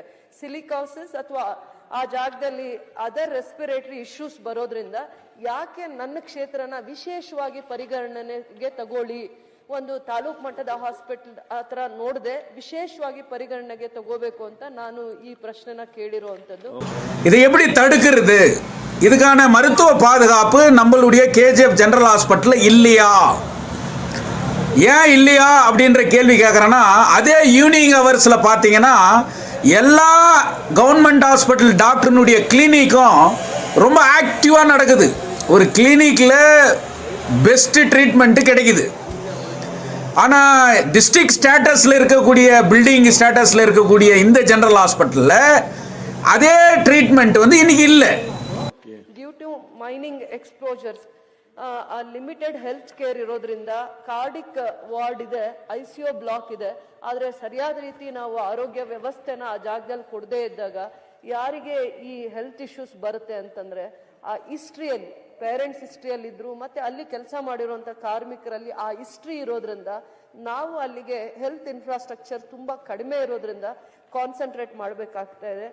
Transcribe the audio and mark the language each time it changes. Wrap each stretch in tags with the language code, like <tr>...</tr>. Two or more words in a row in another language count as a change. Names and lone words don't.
<kn>ಸಿಲಿಕಾಸಿಸ್ ಅಥವಾ ಆ ಜಾಗದಲ್ಲಿ</kn> <en>other respiratory issues</en> <kn>ಬರೋದ್ರಿಂದ ಯಾಕೆ ನನ್ನ ಕ್ಷೇತ್ರನ ವಿಶೇಷವಾಗಿ ಪರಿಗಣನೆಗೆ ತಗೊಳ್ಳಿ, ಒಂದು ತಾಲೂಕು ಮಟ್ಟದ ಹಾಸ್ಪಿಟಲ್ ಹತ್ರ ನೋಡದೆ ವಿಶೇಷವಾಗಿ ಪರಿಗಣನೆಗೆ ತಗೋಬೇಕು ಅಂತ ನಾನು ಈ ಪ್ರಶ್ನೆನ ಕೇಳಿರುವಂತದ್ದು.</kn> <ta>இதை எப்படி தடுக்கிறது? இதுக்கான மருத்துவ பாதுகாப்பு நம்மளுடைய கேஜிஎஃப்</ta> <en>general hospital</en> <ta>இல்லையா? ஏன் இல்லையா அப்படின்ற கேள்வி கேட்குறேன்னா, அதே</ta> <en>evening hours</en> <ta>பார்த்தீங்கன்னா எல்லா</ta> <en>government hospital doctor</en> <ta>கிளினிக்கும் ரொம்ப ஆக்டிவாக நடக்குது. ஒரு கிளினிக்கில்</ta> <en>best treatment</en> <ta>கிடைக்குது. ஆனால்</ta> <en>district status</en> <ta>இருக்கக்கூடிய,</ta> <en>building status</en> <ta>இருக்கக்கூடிய இந்த</ta> <en>general hospital</en> <ta>அதே ட்ரீட்மெண்ட் இன்னைக்கு இல்லை.</ta> <en>due to mining exposures limited health care</en> <kn>ಇರೋದ್ರಿಂದ</kn> <en>cardiac ward</en> <kn>ಇದೆ,</kn> <en>ICU block</en> <kn>ಇದೆ. ಆದರೆ ಸರಿಯಾದ ರೀತಿ ನಾವು ಆರೋಗ್ಯ ವ್ಯವಸ್ಥೆನ ಆ ಜಾಗದಲ್ಲಿ ಕೊಡದೇ ಇದ್ದಾಗ ಯಾರಿಗೆ ಈ</kn> <en>health issues</en> <kn>ಬರುತ್ತೆ ಅಂತಂದ್ರೆ, ಆ ಹಿಸ್ಟ್ರಿಯಲ್ಲಿ</kn> <en>parents history</en> <kn>ಇದ್ರು ಮತ್ತೆ ಅಲ್ಲಿ ಕೆಲಸ ಮಾಡಿರುವಂತ ಕಾರ್ಮಿಕರಲ್ಲಿ ಆ ಹಿಸ್ಟ್ರಿ ಇರೋದ್ರಿಂದ ನಾವು ಅಲ್ಲಿಗೆ</kn> <en>health infrastructure</en> <kn>ತುಂಬಾ ಕಡಿಮೆ ಇರೋದ್ರಿಂದ ಕಾನ್ಸಂಟ್ರೇಟ್ ಮಾಡಬೇಕಾಗ್ತಾ ಇದೆ.</kn>